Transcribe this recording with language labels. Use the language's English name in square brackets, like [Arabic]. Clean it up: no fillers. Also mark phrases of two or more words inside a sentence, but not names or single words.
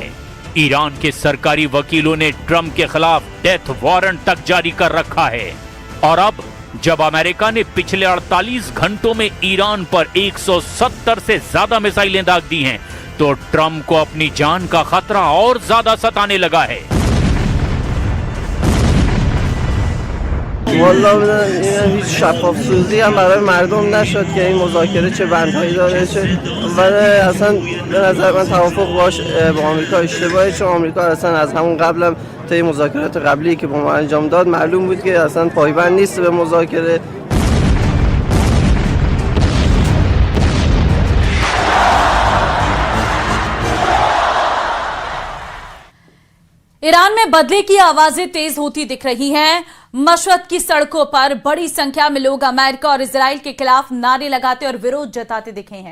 [Hindi] ईरान के सरकारी वकीलों ने ट्रंप के खिलाफ [English] death warrant [Hindi] तक जारी कर रखा है। और अब जब अमेरिका ने पिछले 48 घंटों में ईरान पर 170 से ज्यादा मिसाइलें दाग दी हैं, तो ट्रंप को अपनी जान का खतरा और ज्यादा सताने लगा है। [Persian] والا این هیچ شفاف سازی هم برای مردم نشد که این مذاکره چه بندهایی داره، چه ولی اصلا به نظر من توافق باش با آمریکا اشتباهه، چون آمریکا اصلا از همون قبلم طی مذاکرات قبلی که با ما انجام داد معلوم بود که اصلا پایبند نیست به مذاکره. [Hindi] ईरान में बदले की आवाजें तेज होती दिख रही हैं। मशहद की सड़कों पर बड़ी संख्या में लोग अमेरिका और इजराइल के खिलाफ नारे लगाते और विरोध जताते दिखे हैं।